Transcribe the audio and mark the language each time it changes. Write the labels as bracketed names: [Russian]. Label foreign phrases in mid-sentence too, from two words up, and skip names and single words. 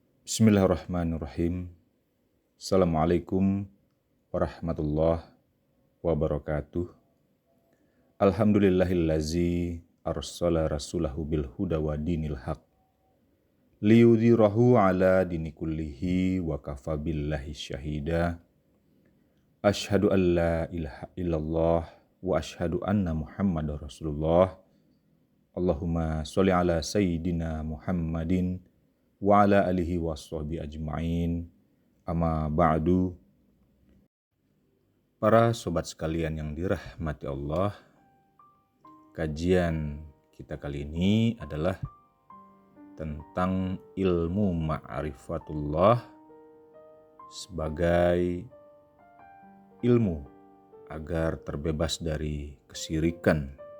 [Arabic] بسم الله الرحمن الرحيم. السلام عليكم ورحمة الله وبركاته. الحمد لله الذي أرسل رسوله بالهدى ودين الحق ليظهره على الدين كله وكفى بالله شهيدا. أشهد أن لا إله إلا الله وأشهد أن محمدا رسول الله. اللهم صل على سيدنا محمد وعلى آله وصحبه أجمعين. أما بعد. [Indonesian] Para sobat sekalian yang dirahmati Allah, kajian kita kali ini adalah tentang ilmu ma'rifatullah sebagai ilmu agar terbebas dari kesyirikan.